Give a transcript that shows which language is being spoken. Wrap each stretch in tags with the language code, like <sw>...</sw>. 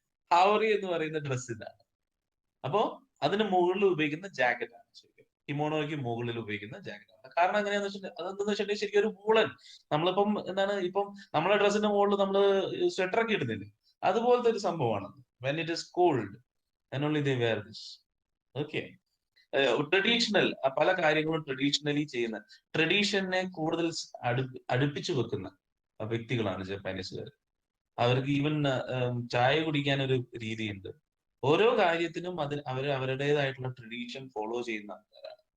<ml>ഹൗറി എന്ന് പറയുന്ന ഡ്രസ് ഇതാണ്. അപ്പോ അതിന് മുകളിൽ ഉപയോഗിക്കുന്ന ജാക്കറ്റാണ് ശരിക്കും, കിമോണോയ്ക്ക് മുകളിൽ ഉപയോഗിക്കുന്ന ജാക്കറ്റാണ്. കാരണം എങ്ങനെയാന്ന് വെച്ചിട്ടുണ്ടെങ്കിൽ, അതെന്താന്ന് വെച്ചിട്ടുണ്ടെങ്കിൽ ശരിക്കും ഒരു വൂളൻ, നമ്മളിപ്പം എന്താണ്, ഇപ്പം നമ്മളെ ഡ്രസ്സിന്റെ മുകളിൽ നമ്മൾ സ്വെറ്റർ ഒക്കെ ഇടുന്നില്ലേ, അതുപോലത്തെ ഒരു സംഭവമാണ്.</ml> <en>When it is cold and only they wear this.</en> <ml>Okay, traditional പല കാര്യങ്ങളും ട്രഡീഷണലി ചെയ്യുന്ന, ട്രഡീഷനെ കൂടുതൽ അടുപ്പിച്ചു വെക്കുന്ന വ്യക്തികളാണ് ജപ്പാനീസുകാർ. അവർക്ക് ഈവൻ ചായ കുടിക്കാൻ ഒരു രീതിയുണ്ട്. ഓരോ കാര്യത്തിനും അവരുടേതായിട്ടുള്ള ട്രഡീഷൻ ഫോളോ ചെയ്യുന്ന ആൾക്കാരാണ്.</ml>